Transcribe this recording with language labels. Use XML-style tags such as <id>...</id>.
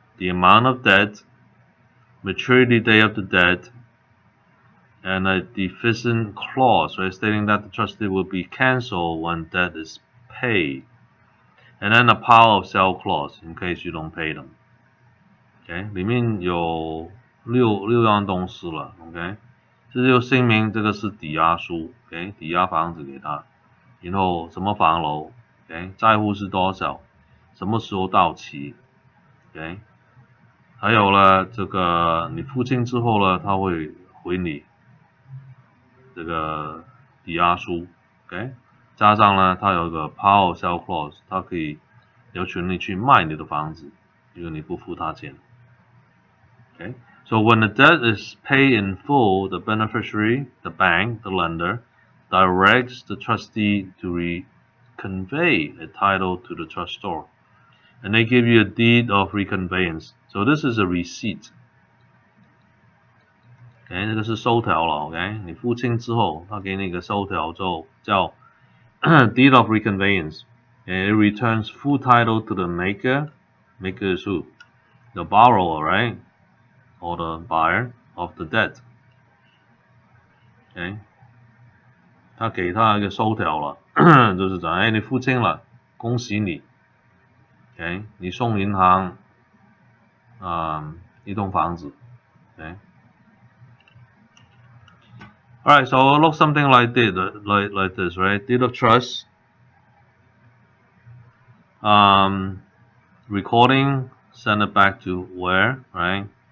<en>The amount of debt, maturity date of the debt, and a deficient clause, right, stating that the trust deed will be canceled when debt is paid, and then a power of sell clause in case you don't pay them.</en> <zh>OK， 里面有六样东西了。 OK， 这就声明这个是抵押书 ，OK， 抵押房子给他，然后什么房楼 ，OK， 债务是多少，什么时候到期 ，OK， 还有呢，这个你付清之后呢，他会回你这个抵押书 ，OK， 加上呢，它有个 power sell clause， 它可以有权利去卖你的房子，因为你不付他钱。</zh> <en>Okay, so when the debt is paid in full, the beneficiary, the bank, the lender, directs the trustee to convey a title to the trustor, and they give you a deed of reconveyance. So this is a receipt.</en> <zh>OK， 这个是收条了。 OK， 你付清之后，他给你一个收条，叫deed of reconveyance.</zh> <en>And it returns full title to the maker. Maker is who? The borrower, right? Or the buyer of the debt.</en> <zh>OK， 他给他一个收条了，就是讲，哎，你付清了，恭喜你。 OK， 你送银行一栋房子。 OK。</zh> <en>Alright, so it looks something like this, right? Deed of trust. Recording, send it back to where, right?</en>